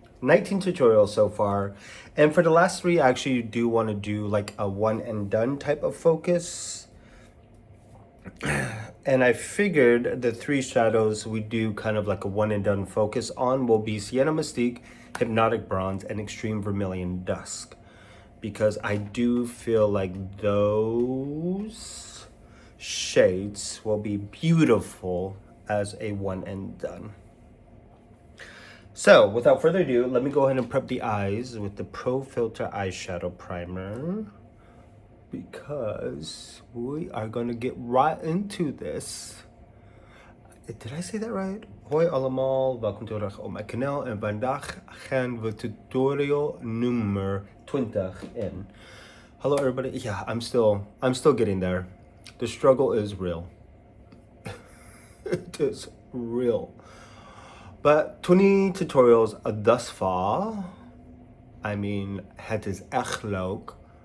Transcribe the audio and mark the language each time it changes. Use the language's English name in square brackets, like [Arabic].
[English] 19 tutorials so far, and for the last three I actually do want to do like a one and done type of focus, and I figured the three shadows we do kind of like a one and done focus on will be Sienna Mystique, Hypnotic Bronze, and Extreme Vermilion Dusk, because I do feel like those shades will be beautiful as a one and done. So, without further ado, let me go ahead and prep the eyes with the Pro Filter Eyeshadow Primer, because we are going to get right into this. Did I say that right? [Dutch] Hoi allemaal, welkom terug op mijn kanaal en vandaag gaan we tutorial nummer 20 in. [English] Hello everybody. Yeah, I'm still getting there. The struggle is real. It is real. But 20 tutorials thus far. I mean, [Dutch] het is echt leuk.